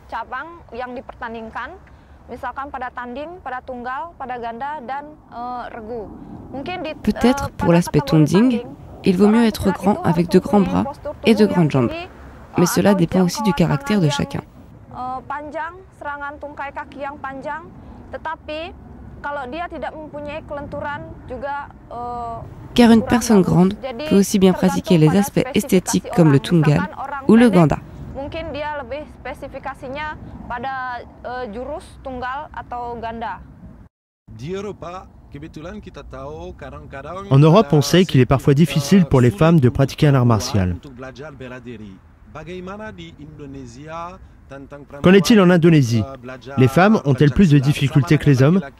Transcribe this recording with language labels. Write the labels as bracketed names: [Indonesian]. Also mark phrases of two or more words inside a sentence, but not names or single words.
[French] Peut-être pour l'aspect Tonding, il vaut mieux être grand avec de grands bras et de grandes jambes, mais cela dépend aussi du caractère de chacun. Car une personne grande peut aussi bien pratiquer les aspects esthétiques comme le tunggal ou le ganda. [Indonesian] Mungkin dia lebih spesifikasinya pada jurus tunggal atau ganda. [French] En Europe, on sait qu'il est parfois difficile pour les femmes de pratiquer un art martial. Qu'en est-il en Indonésie? Les femmes ont-elles plus de difficultés que les hommes?